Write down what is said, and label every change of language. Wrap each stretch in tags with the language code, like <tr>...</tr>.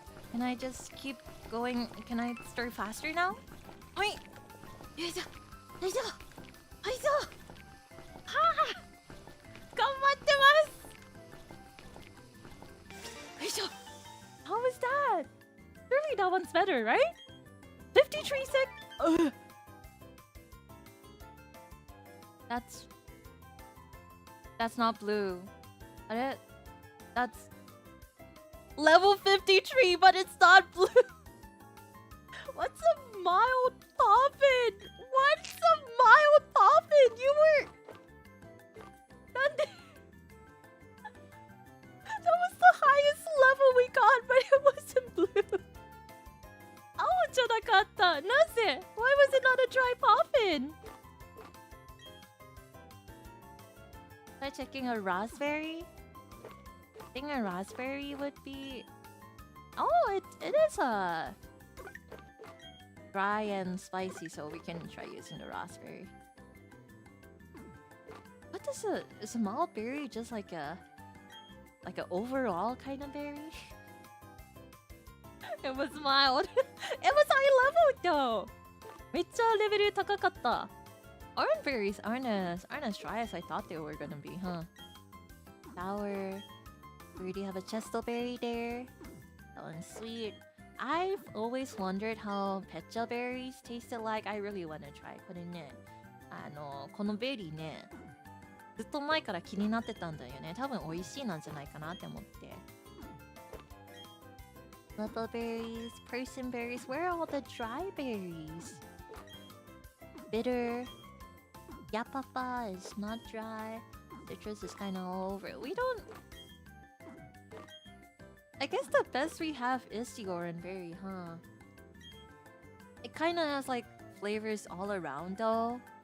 <en>Can I just keep going? Can I start faster now? Wait!</en> <ja>よいしょよいしょよいしょはあ頑張ってますよいしょ</ja> <en>How was that? Surely that one's better, right? 53 sec... Ugh. That's not blue. That's level 53, but it's not blue. What's a mild poffin? What's a mild poffin? You were... That was the highest level we got, but it wasn't blue.</en> <ja>Oh, じゃなかった。なぜ?</ja> <en>Why was it not a dry poffin? Am I checking a raspberry? I think a raspberry would be... Oh, it is a... dry and spicy, so we can try using the raspberry. What is a mild berry just like a overall kind of berry? It was mild. It was high level though.</en> <ja>めっちゃレベル高かった。</ja> <en>Orange berries aren't as dry as I thought they were gonna be, huh? Sour. We already have a chesto berry there. That one's sweet. I've always wondered how pecha berries tasted like. I really want to try.</en> <ja>これね、このベリーね、ずっと前から気になってたんだよね。多分美味しいなんじゃないかなって思って。</ja> <en>Level berries, person berries. Where are all the dry berries? Bitter. Yapapa is not dry. Citrus is kind of all over. We don't... I guess the best we have is the orange berry, huh? It kind of has like flavors all around though.</en>